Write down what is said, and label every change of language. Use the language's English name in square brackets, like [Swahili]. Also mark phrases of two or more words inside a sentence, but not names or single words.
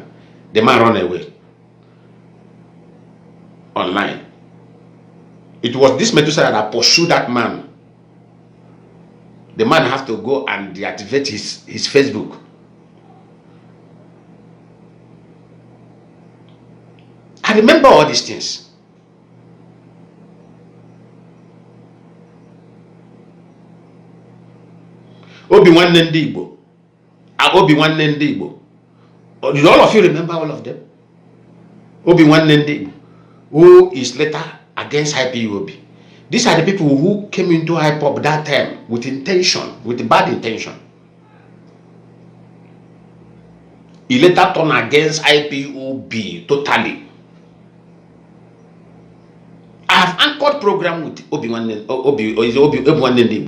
[English] The man ran away online. It was this Methuselah that pursued that man. The man have to go and deactivate his Facebook. I remember all these things. Obi-Wan Ndị Igbo. Obi-Wan Ndị Igbo. Did all of you remember all of them? Obi-Wan Ndị Igbo, who is later against IPOB. These are the people who came into IPOB that time with intention, with bad intention. He later turned against IPOB totally. I have anchored program with Obi-Wan Ndị Igbo.